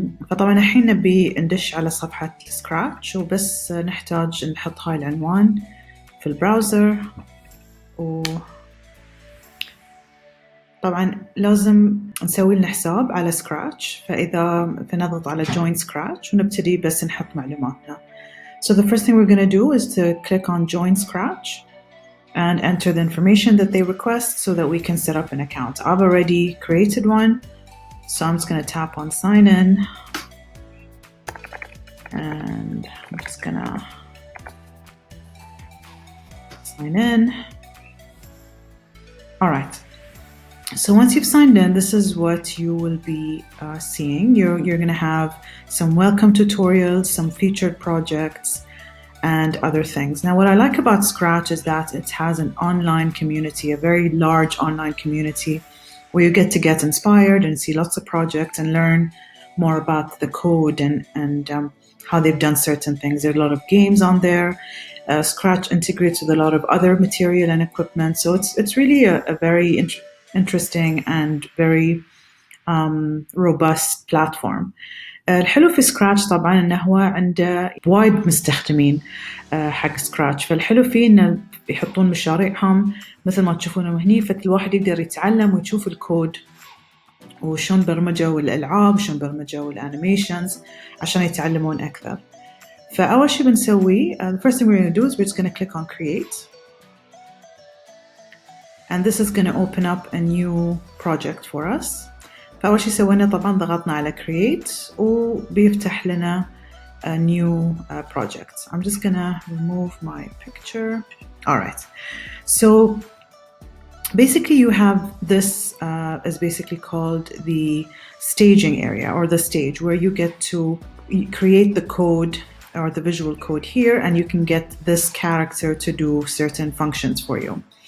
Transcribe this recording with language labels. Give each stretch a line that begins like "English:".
Arabic: فطبعا الحين نبي ندش على صفحة سكراتش، وبس نحتاج نحط هاي العنوان في البراوزر. طبعا لازم نسوي لنا حساب على سكراتش، فنضغط على join scratch ونبتدي بس نحط معلوماتنا.
English: So the first thing we're going to do is to click on join Scratch and enter the information that they request so that we can set up an account. I've already created one, so I'm just going to tap on sign in, and I'm just going to sign in. All right. So once you've signed in, this is what you will be seeing. You're going to have some welcome tutorials, some featured projects, and other things. Now, what I like about Scratch is that it has an online community, a very large online community, where you get inspired and see lots of projects and learn more about the code and how they've done certain things. There are a lot of games on there. Scratch integrates with a lot of other material and equipment. So it's really a very interesting and very robust platform.
Arabic: الحلو في سكراتش طبعا انه هو عنده وايد مستخدمين حق سكراتش، فالحلو فيه انه يحطون مشاريعهم مثل ما تشوفونهم هني، فالواحد يقدر يتعلم ويشوف الكود وشون برمجوا الالعاب وشون برمجوا الانيميشنز عشان يتعلمون اكثر. فاول شيء بنسويه,
English: the first thing we're going to do is we're just going to click on create. And this is going to open up a new project for us.
Arabic: فأول شيء سوينا طبعا ضغطنا على create وبيفتح لنا
English: a new project. I'm just going to remove my picture. All right. So basically you have this is basically called the staging area, or the stage, where you get to create the code or the visual code here, and you can get this character to do certain functions for you.